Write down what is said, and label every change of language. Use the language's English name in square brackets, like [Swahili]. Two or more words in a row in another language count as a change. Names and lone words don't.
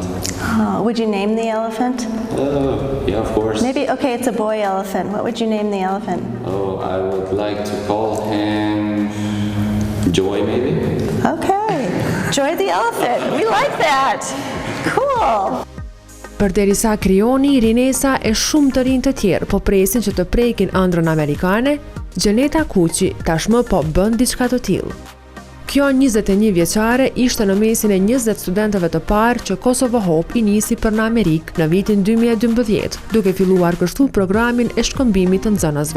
[English] Oh, would you name the elephant? Yeah, of course. Maybe, okay, it's a boy elephant. What would you name the elephant? Oh, I would like to call him Joy, maybe? Okay, Joy the elephant. We like that. Cool. [Albanian] Përderisa Krioni, Rinesa e shumë të rinj të tjerë po presin që të prekin Ëndrrën Amerikane, Gjeneta Kuqi tashmë po bën diçka të tillë. Kjo 21 vjeçare ishte në mesin e 20 studentëve të parë që Kosovo Hope i nisi për në Amerikë në vitin 2012, duke filluar kështu programin e shkëmbimit të nxënësve.